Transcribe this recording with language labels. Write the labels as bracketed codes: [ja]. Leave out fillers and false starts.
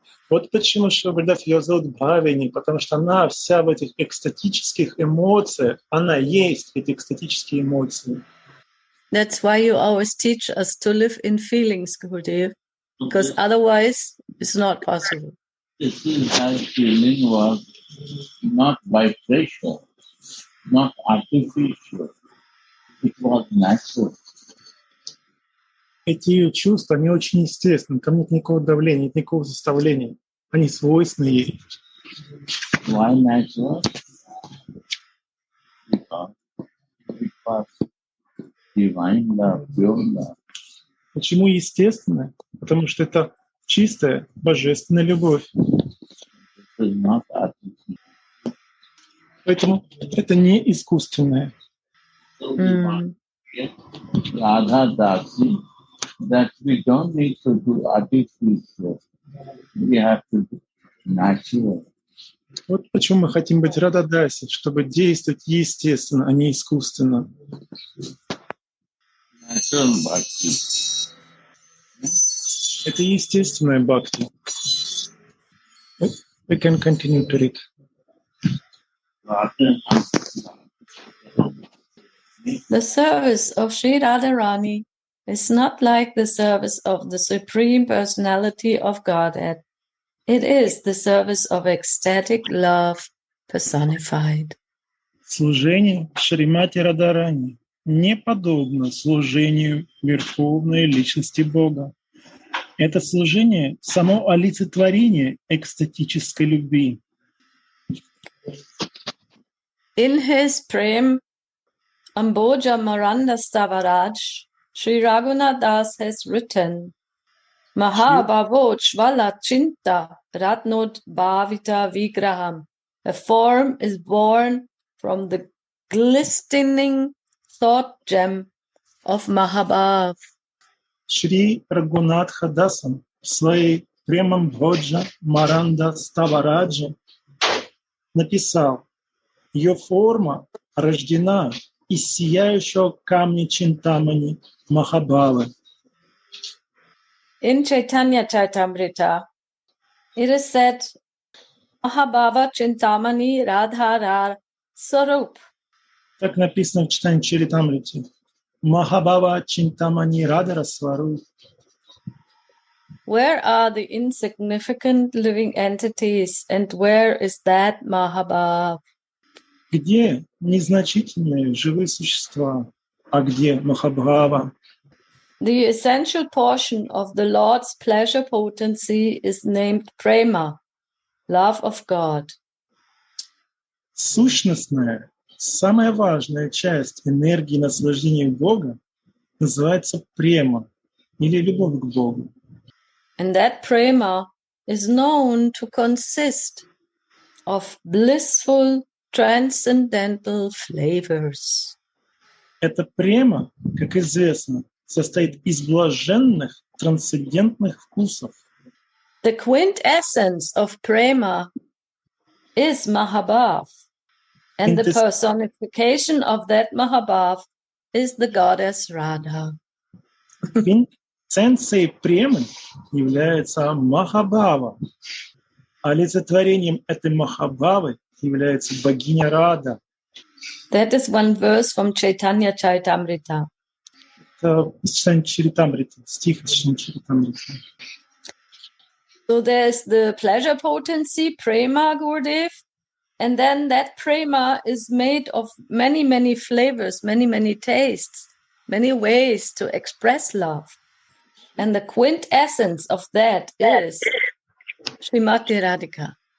[ru] Вот почему Шри Гурудев ее зовут Бхавини, потому что она вся в этих экстатических эмоциях, она есть эти экстатические эмоции. [en] That's why you always teach us to live in feelings, Gurudev, because otherwise it's not possible. This feeling was not by pressure, not artificial. It was natural. [ru] Эти ее чувства, они очень естественны, там нет никакого давления, нет никакого заставления. Они свойственны ей. [en] Why natural? Because it was divine love, pure love. [ru] Почему естественно? Потому что это чистая, божественная любовь. [en] It is not artificial. [ru] Поэтому это не искусственное. [en] So we want Radha Dasi, that we don't need to do artificial. We have to do natural. [ru] Вот почему мы хотим быть Рададаси, чтобы действовать естественно, а не искусственно. [en] Natural bhakti. [ru] Это естественное бхакти. [en] We can continue to read. The service of Sri Radharani is not like the service of the Supreme Personality of Godhead. It is the service of ecstatic love personified. [ru] Служение Шримати Радharani не подобно служению Верховной Личности Бога. Это служение — само олицетворение экстатической любви. [en] In his Prem Amboja Maranda Stavaraj, Sri Raghunath Das has written, [sa] Mahabhavo Chvala Chinta Ratnod Bhavita Vigraham. [en] A form is born from the glistening thought gem of Mahabhav. [ru] Шри Рагунатха Дасом в своей Премам Бходжа Маранда Ставараджа написал: ее форма рождена из сияющего камня Чинтамани Махабхавы. [en] In Chaitanya Chaitamrita, it is said, [bn] Mahabhava Chintamani Radhara Sarup. [ru] Так написано в читании Чаритамрити. [bn] Махабхава Чинтамани Радхара Свару. [en] Where are the insignificant living entities, and where is that Mahabhav? [ru] Где незначительные живые существа, а где Махабхава? [en] The essential portion of the Lord's pleasure potency is named Prema, love of God. [ru] Сущностная, самая важная часть энергии наслаждения Бога называется према или любовь к Богу. [en] And that Prema is known to consist of blissful transcendental flavors. [ru] Эта према, как известно, состоит из блаженных трансцендентных вкусов. [en] The quintessence of Prema is Mahabhav, and the personification of that Mahabhav is the goddess Radha. [ru] Квинтэссенцией премы является Махабхава. Олицетворением этой Махабхавы является богиня Рада. [en] That is one verse from Chaitanya Chaitamrita. [ru] Это читание Чаритамриты, стих из Чаритамриты. [en] So there's the pleasure potency, Prema, Gurudev, and then that Prema is made of many, many flavors, many, many tastes, many ways to express love. And the quintessence of that is Srimati Radhika.